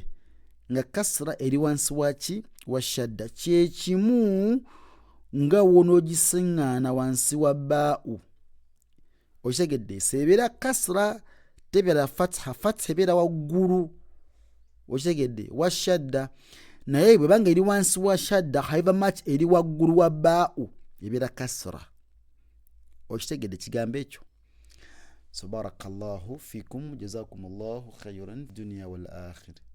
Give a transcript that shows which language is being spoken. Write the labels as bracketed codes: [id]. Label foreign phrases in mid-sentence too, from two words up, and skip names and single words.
[lg] Nga kasra eri wansi waki wa shadda kyekimu nga wonoogisingana wansi wa baa'u. Okitegedde? Sebeera kasra tebeera fatha, fatha ebeera waggulu. Okitegedde? Wa shadda. Naye bwebanga eri wansi wa shadda [en] however much [lg] eri waggulu wa baa'u ebeera kasra. Okitegedde kigambo ekyo? [ar] So بارك الله فيكم، جزاكم الله خيرا دنيا والآخرة.